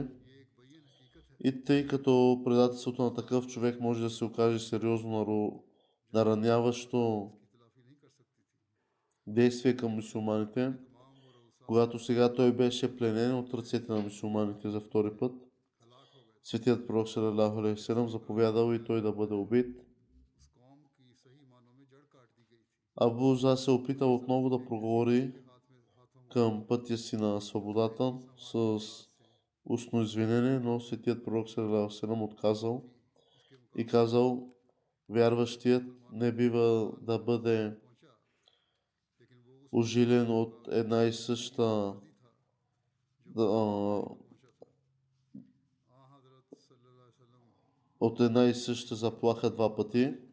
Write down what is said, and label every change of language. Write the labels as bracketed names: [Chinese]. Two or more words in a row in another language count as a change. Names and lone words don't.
[Bulgarian] И тъй като предателството на такъв човек може да се окаже сериозно нараняващо действие към мюсюлманите, когато сега той беше пленен от ръцете на мюсюлманите за втори път, светият пророк [Arabic] صلى الله عليه وسلم [Bulgarian] заповядал и той да бъде убит. Абу За се опитал отново да проговори към пътя си на свободата с устно извинение, но светият пророк [Arabic] صلى الله عليه وسلم [Bulgarian] отказал и казал: вярващият не бива да бъде ужилен от една и съща заплаха два пъти.